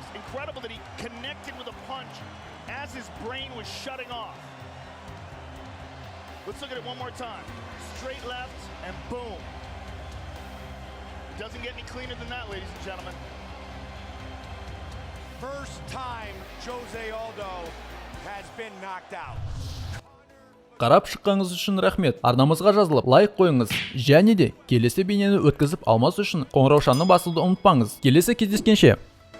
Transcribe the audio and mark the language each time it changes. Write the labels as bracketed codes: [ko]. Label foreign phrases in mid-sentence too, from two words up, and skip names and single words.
[en] Incredible that he connected with a punch as his brain was shutting off. Let's look at it one more time. Straight left, and boom. Doesn't get any cleaner than that, ladies and gentlemen. First time Jose Aldo has been knocked out. [kk] Қарап шыққаныңыз үшін рахмет. Арнамызға жазылып, лайк қойыңыз. Және де келесі бейнені өткізіп алмас үшін қоңыраушаны басуды ұмытпаңыз. Келесі кездескенше.